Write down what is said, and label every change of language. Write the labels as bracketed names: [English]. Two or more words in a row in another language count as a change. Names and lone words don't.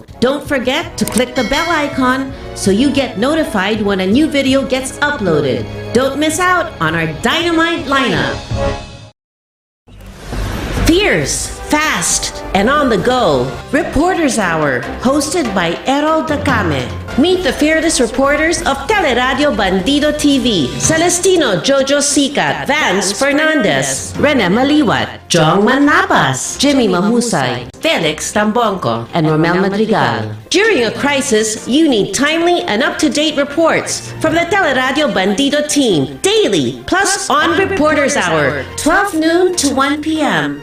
[English] Don't forget to click the bell icon so you get notified when a new video gets uploaded. Don't miss out on our dynamite lineup. Fierce, fast, and on the go. Reporters Hour, hosted by Errol Dacame. Meet the fearless reporters of Teleradio Bandido TV, Celestino Jojo Sicat, Vance Fernandez, Rene Maliwat, Jong Manapas, Jimmy Mahusay, Felix Tambongco, and Romel Madrigal. During a crisis, you need timely and up-to-date reports from the Teleradio Bandido team, daily, plus on Reporters Hour, 12 noon to 1 p.m.